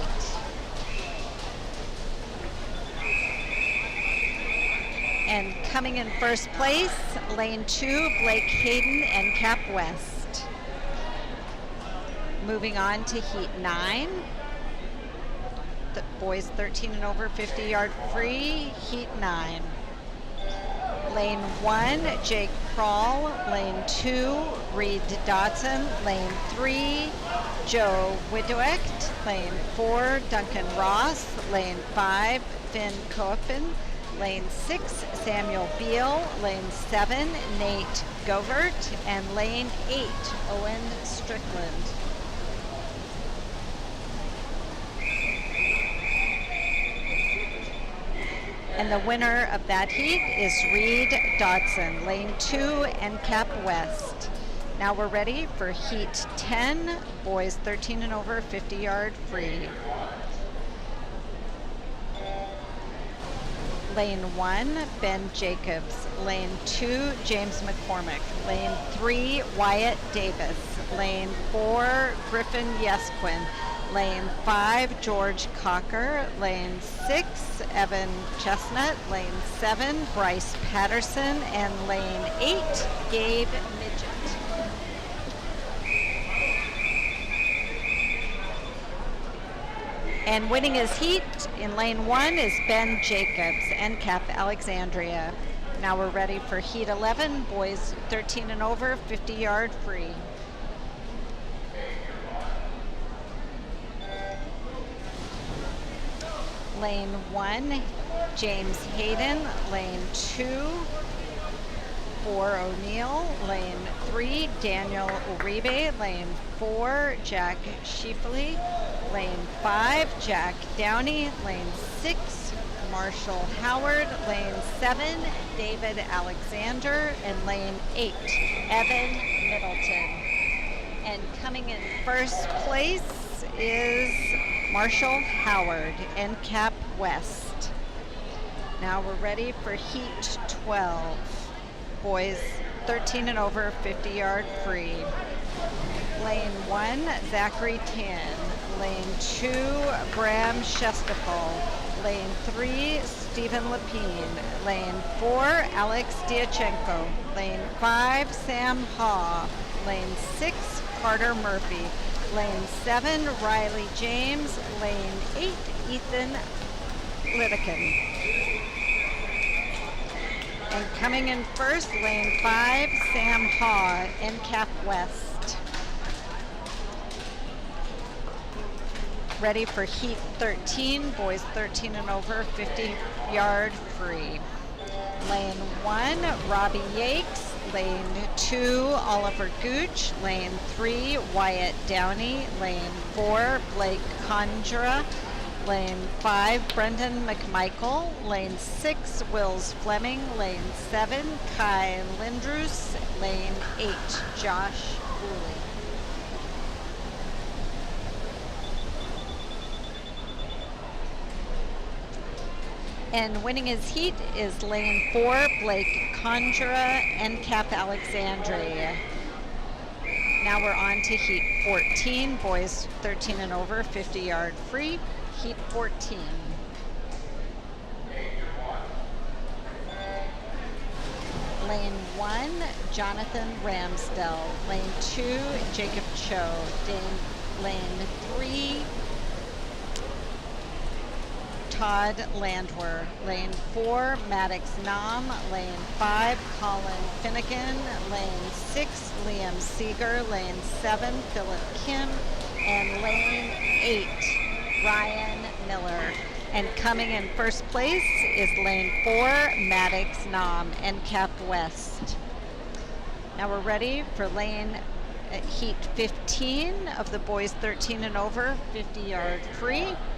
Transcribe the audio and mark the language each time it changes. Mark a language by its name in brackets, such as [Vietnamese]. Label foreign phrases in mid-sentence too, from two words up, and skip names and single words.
[English] And coming in first place, lane 2, Blake Hayden and Cap West. Moving on to heat 9, the boys 13 and over 50-yard free, heat 9. Lane 1, Jake Kroll. Lane 2, Reed Dotson. Lane 3, Joe Widoecht. Lane 4, Duncan Ross. Lane 5, Finn Koeppen. Lane 6, Samuel Beal. Lane 7, Nate Govert. And lane 8, Owen Strickland. And the winner of that heat is Reed Dotson, lane 2 and Cap West. Now we're ready for heat 10, boys 13 and over, 50-yard free. Lane 1, Ben Jacobs. Lane 2, James McCormick. Lane 3, Wyatt Davis. Lane 4, Griffin Yesquin. Lane 5, George Cocker. Lane 6, Evan Chestnut. Lane 7, Bryce Patterson. And lane 8, Gabe Midget. And winning his heat in lane 1 is Ben Jacobs, NCAP Alexandria. Now we're ready for heat 11, boys 13 and over, 50-yard free. Lane 1, James Hayden. Lane 2, 4, O'Neill. Lane 3, Daniel Uribe. Lane 4, Jack Schiefele. Lane 5, Jack Downey. Lane 6, Marshall Howard. Lane 7, David Alexander. And lane 8, Evan Middleton. And coming in first place is Marshall Howard, NCAP West. Now we're ready for heat 12. Boys 13 and over, 50-yard free. Lane 1, Zachary Tan. Lane 2, Bram Shestapol. Lane 3, Stephen Lapine. Lane 4, Alex Diachenko. Lane 5, Sam Haw. Lane 6, Carter Murphy. Lane 7, Riley James. Lane 8, Ethan Litteken. And coming in first, lane 5, Sam Haw, NCAP West. Ready for heat 13, boys 13 and over, 50-yard free. Lane 1, Robbie Yakes. Lane 2, Oliver Gooch. Lane 3, Wyatt Downey. Lane 4, Blake Conjura. Lane 5, Brendan McMichael. Lane 6, Wills Fleming. Lane 7, Kai Lindrus. Lane 8, Josh Cooley. And winning his heat is lane 4, Blake Conjura, NCAP Alexandria. Now we're on to heat 14, boys 13 and over, 50-yard free, heat 14. Lane 1, Jonathan Ramsdell. Lane 2, Jacob Cho. Lane 3, Todd Landwer. Lane 4, Maddox Nam. Lane 5, Colin Finnegan. Lane 6, Liam Seeger. Lane 7, Philip Kim. And lane 8, Ryan Miller. And coming in first place is lane 4, Maddox Nam, NCAP West. Now we're ready for lane heat 15 of the boys 13 and over, 50-yard free.